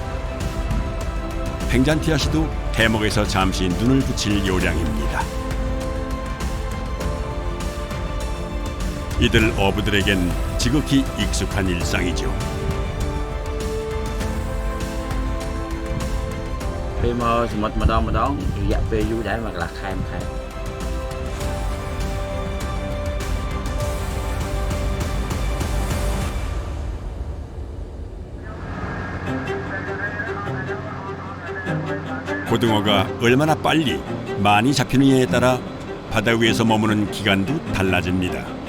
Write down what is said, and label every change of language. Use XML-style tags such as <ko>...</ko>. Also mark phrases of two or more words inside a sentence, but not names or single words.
<ko>팽잔티아 씨도 해먹에서 잠시 눈을 붙일 요량입니다. 이들 어부들에겐 지극히 익숙한 일상이죠.</ko> <km>ពេលមកសមុទ្រម្ដងរយៈពេលយូរដែរមកកន្លះខែមួយខែ</km> <ko>고등어가 얼마나 빨리 많이 잡히느냐에 따라 바다 위에서 머무는 기간도 달라집니다.</ko>